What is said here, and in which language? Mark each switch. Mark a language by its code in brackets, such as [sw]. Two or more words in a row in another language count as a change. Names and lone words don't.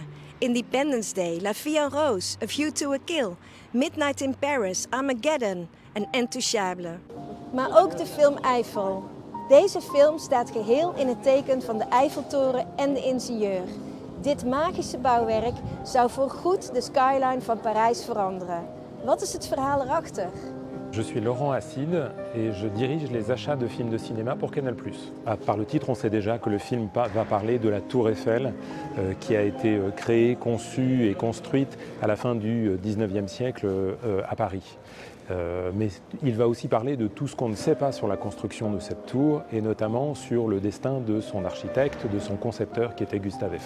[nl] Independence Day, La Vie en Rose, A View to a Kill, Midnight in Paris, Armageddon en Intouchable. Maar ook de film Eiffel. Deze film staat geheel in het teken van de Eiffeltoren en de ingenieur. Dit magische bouwwerk zou voorgoed de skyline van Parijs veranderen. Wat is het verhaal erachter? [fr] Je suis Laurent Acide et je dirige les achats de films de cinéma pour Canal+. Par le titre, on sait déjà que le film va parler de la Tour Eiffel qui a été créée, conçue et construite à la fin du 19e siècle à Paris. Mais il va aussi parler de tout ce qu'on ne sait pas sur la construction de cette tour et notamment sur le destin de son architecte, de son concepteur qui était Gustave Eiffel.